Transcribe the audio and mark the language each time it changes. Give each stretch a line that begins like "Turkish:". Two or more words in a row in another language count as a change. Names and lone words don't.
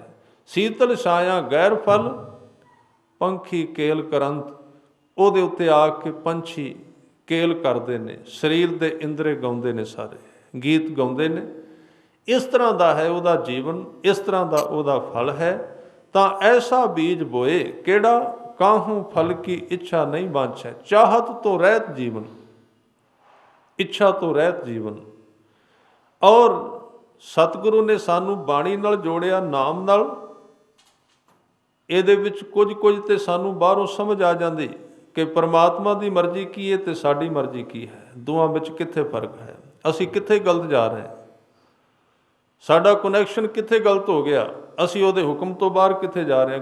Punjabi: ਸੀਤਲ ਛਾਇਆ ਗਹਿਰ ਫਲ, ਪੰਖੀ ਕੇਲ ਕਰੰਤ, ਉਹਦੇ ਉੱਤੇ ਆ ਕੇ ਪੰਛੀ ਕੇਲ ਕਰਦੇ ਨੇ, ਸਰੀਰ ਦੇ ਇੰਦਰੇ ਗਾਉਂਦੇ ਨੇ, ਸਾਰੇ ਗੀਤ ਗਾਉਂਦੇ ਨੇ। ਇਸ ਤਰ੍ਹਾਂ ਦਾ ਹੈ ਉਹਦਾ ਜੀਵਨ, ਇਸ ਤਰ੍ਹਾਂ ਦਾ ਉਹਦਾ ਫਲ ਹੈ। ਤਾਂ ਐਸਾ ਬੀਜ ਬੋਏ, ਕਿਹੜਾ? ਕਾਹੂ ਫਲ ਕੀ ਇੱਛਾ ਨਹੀਂ ਬਾਂਛੈ। ਚਾਹਤ ਤੋ ਰਹਤ ਜੀਵਨ, ਇੱਛਾ ਤੋਂ ਰਹਿਤ ਜੀਵਨ। ਔਰ ਸਤਿਗੁਰੂ ਨੇ ਸਾਨੂੰ ਬਾਣੀ ਨਾਲ ਜੋੜਿਆ, ਨਾਮ ਨਾਲ। ਇਹਦੇ ਵਿੱਚ ਕੁਝ ਤੇ ਸਾਨੂੰ ਬਾਹਰੋਂ ਸਮਝ ਆ ਜਾਂਦੀ ਕਿ ਪਰਮਾਤਮਾ ਦੀ ਮਰਜ਼ੀ ਕੀ ਹੈ ਤੇ ਸਾਡੀ ਮਰਜ਼ੀ ਕੀ ਹੈ, ਦੋਵਾਂ ਵਿੱਚ ਕਿੱਥੇ ਫਰਕ ਹੈ, ਅਸੀਂ ਕਿੱਥੇ ਗਲਤ ਜਾ ਰਹੇ ਹਾਂ, ਸਾਡਾ ਕਨੈਕਸ਼ਨ ਕਿੱਥੇ ਗਲਤ ਹੋ ਗਿਆ, ਅਸੀਂ ਉਹਦੇ ਹੁਕਮ ਤੋਂ ਬਾਹਰ ਕਿੱਥੇ ਜਾ ਰਹੇ ਹਾਂ।